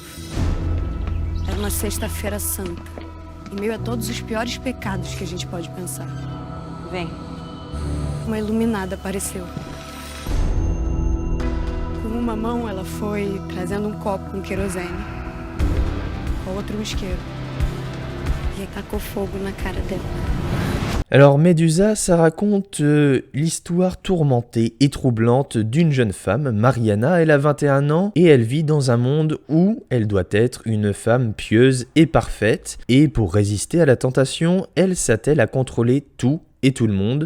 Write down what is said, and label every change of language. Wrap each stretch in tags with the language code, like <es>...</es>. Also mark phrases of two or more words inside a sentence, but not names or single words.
<pt>Era uma sexta-feira santa, em meio a todos os piores pecados que a gente pode pensar. Vem. uma iluminada apareceu. Com uma mão, ela foi trazendo um copo com querosene, com a outra um isqueiro. E tacou fogo na cara dela.</pt> <fr>Alors Médusa, ça raconte l'histoire tourmentée et troublante d'une jeune femme, Mariana. Elle a 21 ans et elle vit dans un monde où elle doit être une femme pieuse et parfaite. Et pour résister à la tentation, elle s'attelle à contrôler tout et tout le monde.</fr>